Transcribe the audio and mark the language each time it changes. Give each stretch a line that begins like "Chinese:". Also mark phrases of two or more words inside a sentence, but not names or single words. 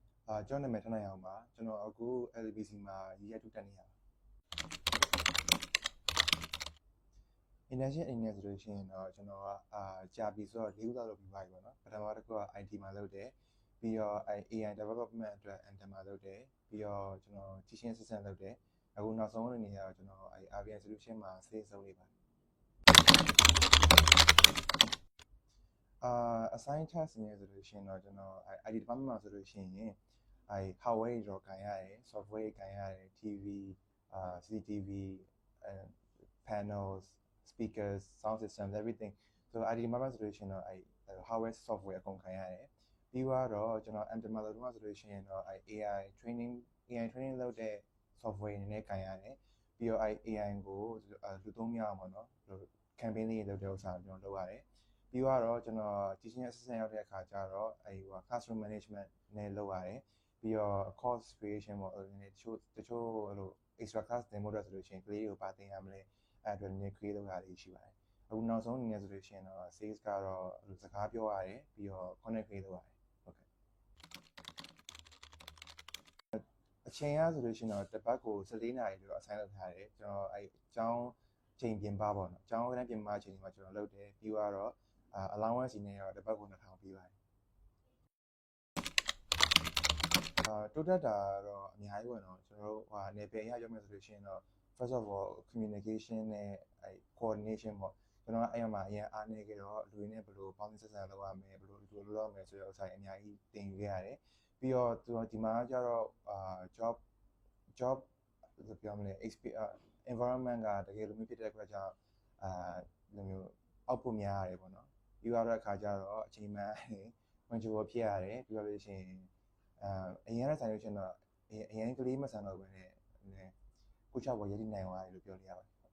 Burmese: ကျွန်တော်နာမည်ထနိုင်အောင်ပါကျွန်တော်အခု LBC မှာရည်ရတူတက်နေရပါ internship အနေနဲ့ဆိုလို့ရှိရင်တော့ကျွန်တော်ကကြာပြီဆိုတော့၄ခုလောက်လုပ်ပြီးပါပြီပေါ့နော်ပထမတစ်ခုက IT မှာလုပ်တယ်ပြီးတော့
English: AI development
Burmese: အတွက် Anthem မှာလုပ်တယ်ပြီးတော့ကျွန်တော်
English: teaching assistant
Burmese: လုပ်တယ်အခုနောက်ဆုံးအနေနဲ့တော့ကျွန်တော်
English: RBN solution
Burmese: မှာ sales လုပ်နေပါတယ်
English: assign task
Burmese: အနေနဲ့ဆိုလို့ရှိရင်တော့ကျွန်တော်
English: IT department
Burmese: မှာဆိုလို့ရှိရင်hardware တွေတော့ကန်ရတယ် software တွေကန်ရတယ်
English: TV CCTV panels speakers sound systems everything so IT department
Burmese: ဆိုလို့ရှိရင် တော့
English: hardware software
Burmese: အကုန်ကန်ရတယ်ပြီးတော့ကျွန်တော် Anthem မှာဆိုလို့ရှိရင်တော့
English: AI training
Burmese: လုပ်တဲ့ software အနေနဲ့ကန်ရတယ်ပြီး တော့AI ကိုလူသုံးများအောင်ပေါ့နော် campaign လေးတွေလုပ်တဲ့ဥစ္စာကျွန်တော်လုပ်ရတယ်ပြီးတော့ကျွန်တော်
English: teaching assistant
Burmese: ရောက်တဲ့အခါကျတော့
English: classroom management
Burmese: နဲ့လုပ်ရတယ်ပြီးတော့
English: course creation
Burmese: ပေါ့တချို့အဲ့လို
English: extra class
Burmese: သင်ဖို့အတွက်ဆိုလို့ရှိရင်ကလေးတွေကိုပါသင်ရမလဲအဲ့အတွက်နည်း create လုပ်တာလေးရှိပါတယ်အခုနောက်ဆုံးအနေနဲ့ဆိုလို့ရှိရင်တော့ sales ကတော့စကားပြောရတယ်ပြီးတော့
English: connect create
Burmese: လုပ်ရတယ်ဟုတ်ကဲ့ အချိန်ရဆိုလို့ရှိရင်တော့တစ်ပတ်ကို14နာရီလို့ assign လုပ်ထားတယ်ကျွန်တော်အကြောင်းချိန်ပြင်ပပေါ့နော်အကြောင်းကလည်းပြင်ပချိန်မှာကျွန်တော်လုပ်တယ်ပြီးတော့ allowance နေရောတစ်ပတ်ကို2000ပေးပါတယ် တိုးတက်တာတော့အများကြီးပေါ့နော်ကျွန်တော်တို့နယ်ပယ်အရရောက်မယ်ဆိုလို့ရှိရင်တော့
English: first of all communication
Burmese: နဲ့coordination ပေါ့ကျွန်တော် အဲ့မှာအရင်အားနေကြတော့လူတွေနဲ့ဘယ်လိုပေါင်းစပ်ဆက်လုပ်ရမလဲဘယ်လိုလုပ်ရမလဲဆိုတဲ့ဥစ္စာအများကြီးသင်ယူခဲ့ရတယ်ပြီးတော့ဒီမှာကျတော့job ပြောမလဲ environment ကတကယ်လိုမျိုးဖြစ်တဲ့အတွက်ကြောင့်လိုမျိုးအောက်ဖို့များရတယ်ပေါ့နော်ပြီးတော့အခါကျတော့အချိန်မှန် punctual ဖြစ်ရတယ်ပြီးတော့လို့ရှိရင်အရင်ကဆိုင်လို့ရှိရင်တော့အရင်ကလေးမဆန်တော့ဘဲနဲ့ကိုချောက်ပေါ်ရည်တည်နိုင်သွားတယ်လို့ပြောလို့ရပါတယ်